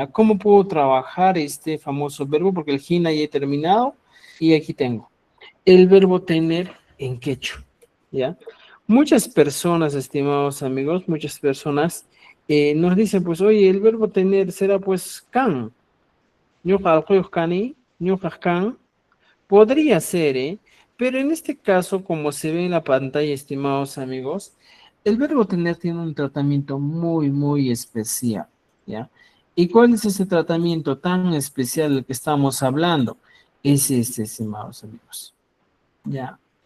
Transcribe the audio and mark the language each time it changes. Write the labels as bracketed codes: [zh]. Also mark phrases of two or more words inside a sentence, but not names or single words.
[es] ¿Cómo puedo trabajar este famoso verbo? Porque el hina ya he terminado y aquí tengo el verbo tener en quechua. ¿Ya? Muchas personas, estimados amigos, muchas personas nos dicen, pues, oye, el verbo tener será pues can. [qu] Ñuqa cani, ñuqa can. [es] Podría ser, ¿eh? Pero en este caso, como se ve en la pantalla, estimados amigos, el verbo tener tiene un tratamiento muy, muy especial, ¿ya? ¿Y cuál es ese tratamiento tan especial del que estamos hablando? Es este, estimados amigos, ¿ya?